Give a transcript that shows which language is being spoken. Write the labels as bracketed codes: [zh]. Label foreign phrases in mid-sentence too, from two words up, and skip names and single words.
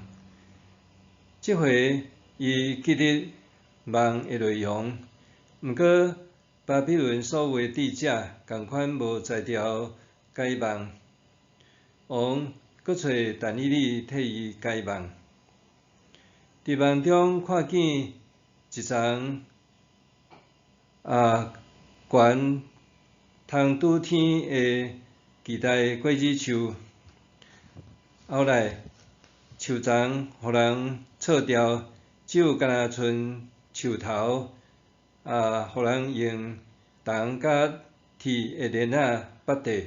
[nan] 这回伊记得梦的内容，毋过巴比伦所有的智者共款无才调解梦。王搁找但以理替伊解梦。伫梦中看见一丛悬通拄天的期待果子树，后来树丛互人错掉，只有干那剩树头，互人用铜甲铁的链仔绑缀。